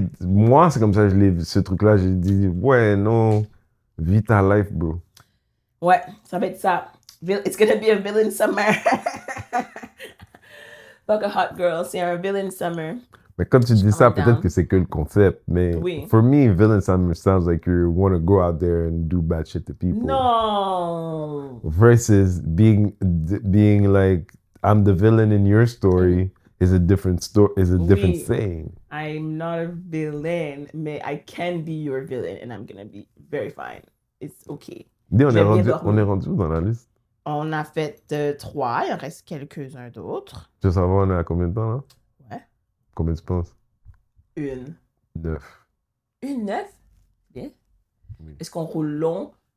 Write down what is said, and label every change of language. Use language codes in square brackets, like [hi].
[fr] Moi, c'est comme ça que ce truc-là, j'ai dit, ouais, non, vis ta life, bro. Ouais, ça va être ça. [en] It's gonna be a villain summer. Fuck a hot girl, [fr] c'est un [en] villain summer. Mais comme tu dis ça, peut-être que c'est que le concept. Mais for me, villain summer sounds like you want to go out there and do bad shit to people. No. Versus being like, I'm the villain in your story is a different story, is a different saying. I'm not a villain, mais I can be your villain and I'm gonna be very fine. It's okay. [fr] On est rendu dans la liste. On a fait 3, il en reste quelques-uns d'autres. Tu veux savoir, on est à combien de temps là? Ouais. Combien tu penses? 9. 9. 9? Bien. Oui. Est-ce qu'on roule long?